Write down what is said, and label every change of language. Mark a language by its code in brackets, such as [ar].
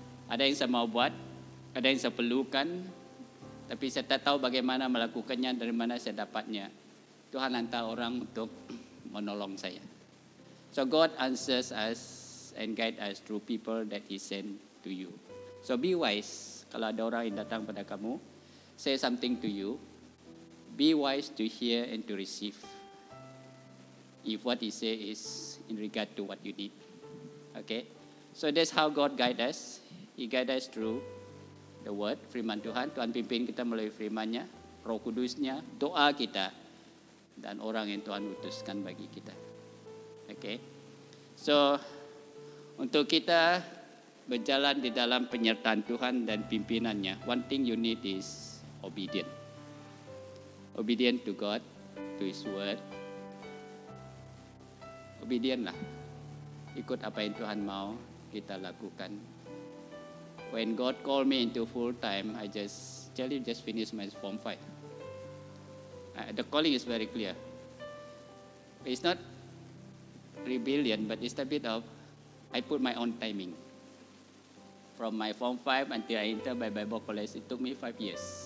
[ms] Ada yang saya mau buat, ada yang saya perlukan, tapi saya tak tahu bagaimana melakukannya, dari mana saya dapatnya. Tuhan hantar orang untuk menolong saya. [en] So God answers us and guide us through people that He sent to you. So be wise. [ms] Kalau ada orang yang datang pada kamu, [en] say something to you, be wise to hear and to receive. If what He say is in regard to what you need. Okay. So that's how God guide us. He guide us through the word, [ms] firman Tuhan. Tuhan pimpin kita melalui firman-Nya, Roh Kudus-Nya, doa kita, dan orang yang Tuhan utuskan bagi kita. Okay. So untuk kita berjalan di dalam penyertaan Tuhan dan pimpinannya, [en] one thing you need is obedient. Obedient to God, to His word. Obedient lah. [ms] Ikut apa yang Tuhan mau kita lakukan. [en] When God called me into full time, I just finished my Form 5. The calling is very clear. It's not rebellion, but it's a bit of, I put my own timing. From my Form 5 until I entered my Bible college, it took me 5 years.